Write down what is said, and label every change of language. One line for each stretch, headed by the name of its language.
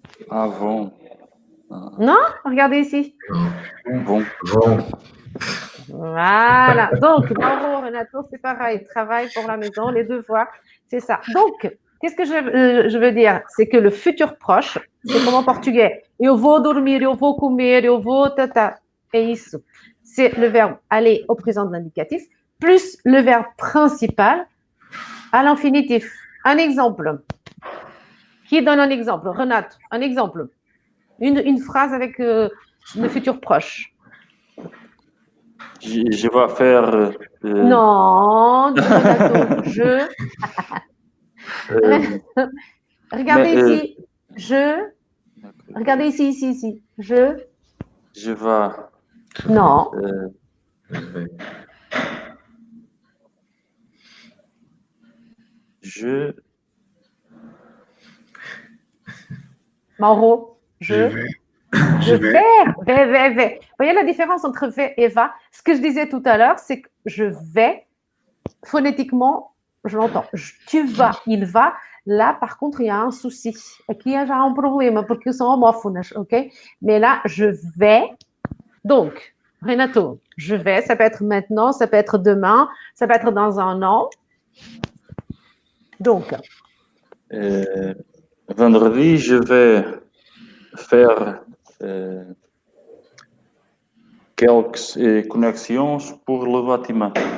French: Avant. Non? Regardez ici. Vont. Voilà. Donc, Mauro, Renato, c'est pareil. Travail pour la maison, les devoirs, c'est ça. Donc, qu'est-ce que je veux dire? C'est que le futur proche, c'est comme en portugais.
Portuguese: Eu vou dormir, eu vou comer, eu vou tata. É isso.
French: C'est le verbe aller au présent de l'indicatif, plus le verbe principal à l'infinitif. Un exemple. Qui donne un exemple? Renato, un exemple. Une phrase avec le futur proche. Je vais faire. Non, Renato, je. Regardez ici. Je. Regardez ici, ici, ici. Je. Je vais. Non. Je. Mauro. Je vais. Vais. Vous voyez la différence entre vais et va? Ce que je disais tout à l'heure, c'est que je vais, phonétiquement, je l'entends. Tu vas, il va. Là, par contre, il y a un souci.
Portuguese: Aqui já há problema, porque são homófonas, ok?
French: Mais là, je vais. Donc, Renato, je vais, ça peut être maintenant, ça peut être demain, ça peut être dans un an. Donc. Vendredi, je vais faire quelques connexions pour le bâtiment.